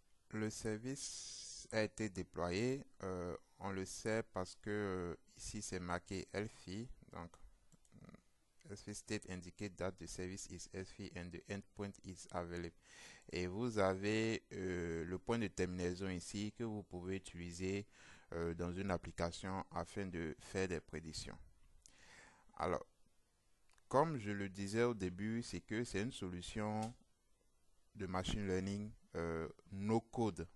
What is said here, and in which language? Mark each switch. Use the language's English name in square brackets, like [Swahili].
[French] Le service a été déployé. On le sait parce que ici c'est marqué healthy. Donc, [English] healthy state indicate that the service is healthy and the endpoint is available. [French] Et vous avez le point de terminaison ici que vous pouvez utiliser dans une application afin de faire des prédictions. Alors, comme je le disais au début, c'est que c'est une solution de machine learning no code.